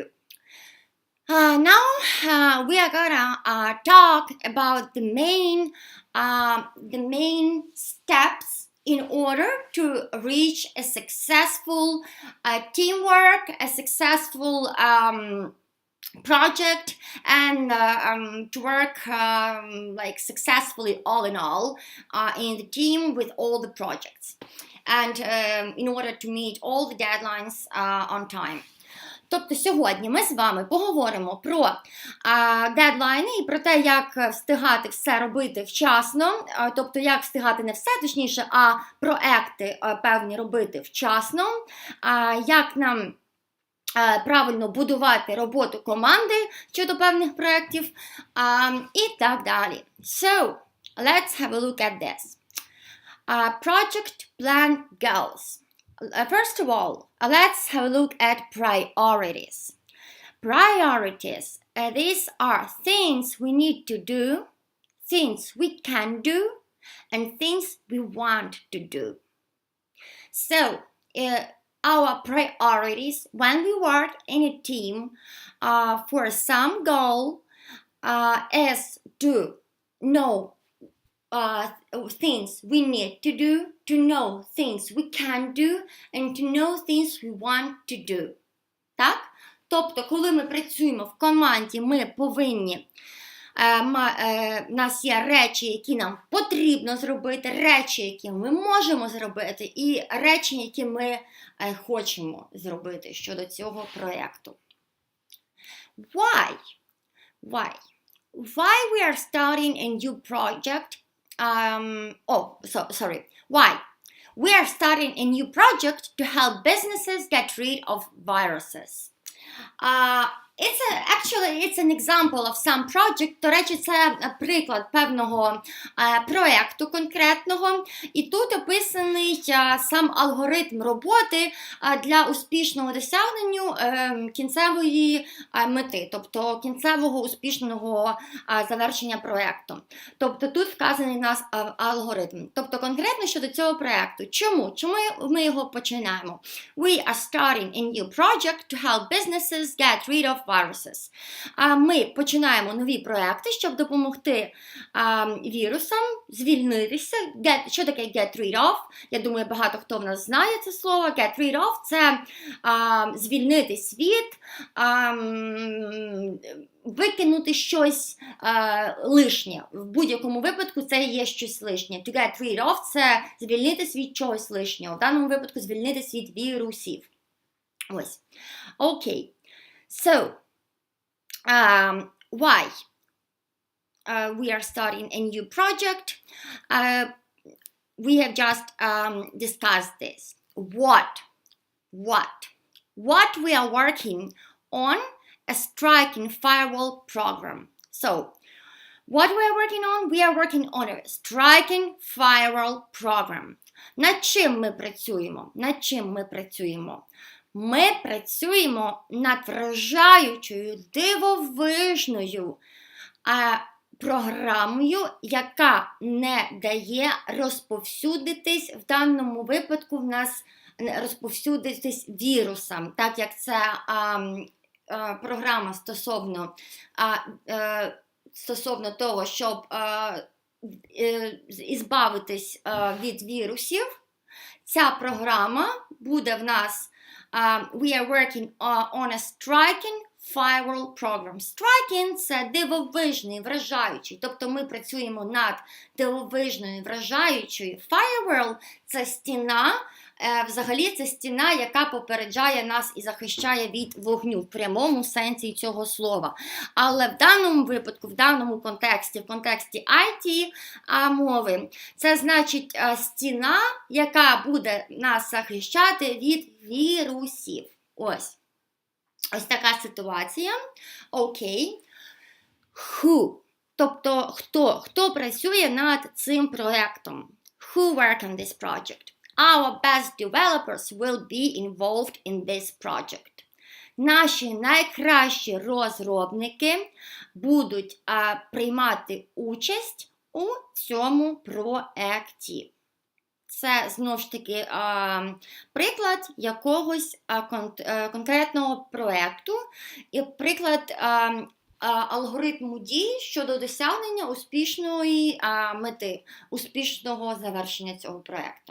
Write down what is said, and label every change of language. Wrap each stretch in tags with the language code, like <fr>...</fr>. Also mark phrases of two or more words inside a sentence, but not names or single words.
<en>Now we are going to talk about the main steps in order to reach a successful teamwork, a successful project, and to work like successfully all in all in the team with all the projects, and in order to meet all the deadlines on time.</en> <uk>Тобто сьогодні ми з вами поговоримо про дедлайни і про те, як встигати все робити вчасно, тобто як встигати не все, точніше, а проекти певні робити вчасно, як нам правильно будувати роботу команди щодо певних проєктів і так далі.</uk> <en>So, let's have a look at this. Project plan goals. First of all, let's have a look at priorities. Priorities, these are things we need to do, things we can do, and things we want to do. So, our priorities when we work in a team for some goal is to know things we need to know things we can do, and to know things we want to do.</en> <uk>Так? Тобто, коли ми працюємо в команді, ми повинні у нас є речі, які нам потрібно зробити, речі, які ми можемо зробити, і речі, які ми хочемо зробити щодо цього проєкту.</uk> <en>Why we are starting a new project? Why? We are starting a new project to help businesses get rid of viruses. It's an example of some project.</en> <uk>До речі, це приклад певного проєкту конкретного. І тут описаний сам алгоритм роботи для успішного досягнення кінцевої мети, тобто кінцевого успішного завершення проєкту. Тобто тут вказаний у нас алгоритм. Тобто конкретно щодо цього проєкту. Чому? Чому ми його починаємо?</uk> <en>We are starting a new project to help businesses get rid of viruses.</en> <uk>Ми починаємо нові проекти, щоб допомогти вірусам звільнитися. Що таке</uk> <en>get rid of?</en> <uk>Я думаю, багато хто в нас знає це слово.</uk> <en>Get rid of –</en> <uk>це звільнити світ, викинути щось лишнє. В будь-якому випадку це є щось лишнє.</uk> <en>To get rid of –</en> <uk>це звільнити світ чогось лишнього. В даному випадку звільнити світ вірусів. Ось. Окей.</uk> <en>So, why we are starting a new project? We have just discussed this. What we are working on a striking firewall program. So, what we are working on? We are working on a striking firewall program.</en> <uk>Над чим ми працюємо? Ми працюємо над вражаючою, дивовижною програмою, яка не дає розповсюдитись, в даному випадку в нас розповсюдитись вірусам, так як це програма стосовно того, щоб ізбавитись від вірусів. Ця програма буде в нас</uk> <en>we are working on a striking firewall program.</en> <uk>Striking – це дивовижний, вражаючий. Тобто ми працюємо над дивовижною, вражаючою. Firewall – це стіна, взагалі це стіна, яка попереджає нас і захищає від вогню в прямому сенсі цього слова. Але в даному випадку, в даному контексті, в контексті IT мови, це значить стіна, яка буде нас захищати від вірусів. Ось така ситуація. Окей.</uk> <en>Who?</en> <uk>Тобто хто працює над цим проєктом?</uk> <en>Who work on this project? Our best developers will be involved in this project.</en> <uk>Наші найкращі розробники будуть приймати участь у цьому проєкті. це, знову ж таки, приклад якогось конкретного проєкту і приклад алгоритму дій щодо досягнення успішної мети, успішного завершення цього проєкту.</uk>